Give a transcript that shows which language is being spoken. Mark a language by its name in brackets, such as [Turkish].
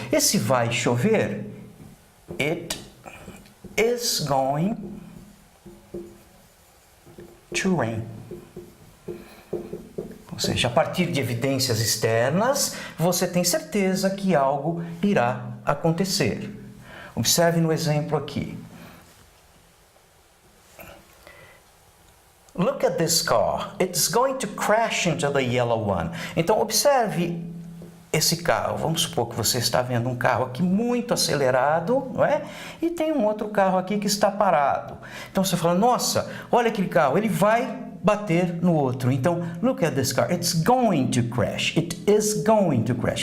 [Portuguese] Esse vai chover, [English] it is going to rain. [Portuguese] Ou seja, a partir de evidências externas, você tem certeza que algo irá acontecer. Observe no exemplo aqui. [English] Look at this car. It's going to crash into the yellow one. [Portuguese] Então, observe esse carro. Vamos supor que você está vendo um carro aqui muito acelerado, não é? E tem um outro carro aqui que está parado. Então, você fala, nossa, olha aquele carro, ele vai bater no outro. [English] Então, look at this car. It's going to crash. It is going to crash.